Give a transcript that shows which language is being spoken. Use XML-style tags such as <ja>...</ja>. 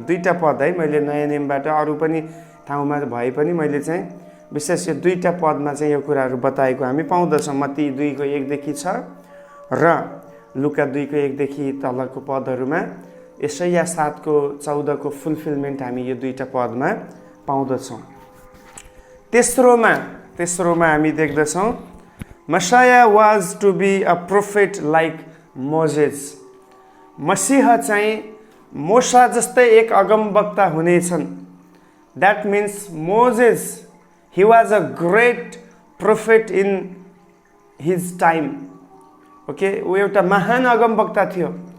<ne>2टा पद है, मैले नयाँ नियमबाट अरू पनि ठाउँमा भए पनि मैले चाहिँ विशेष यो 2टा पदमा चाहिँ यो कुराहरू बताएको हामी पाउँदछौँ। मत्ती 2:1-6 र लुका 2:1 तलको पदहरूमा यशाया 7:14 फुलफिलमेन्ट हामी यो 2टा पदमा पाउँदछौँ। तेस्रोमा हामी देख्दछौँ</ne> <en>Messiah was to be a prophet like Moses.</en> <ne>मसीह चाहिँ मोसा जस्तै एक अगमवक्ता हुनेछन्।</ne> <en>That means Moses, he was a great prophet in his time.</en> <ne>Okay, ऊ एउटा महान अगमवक्ता थियो।</ne>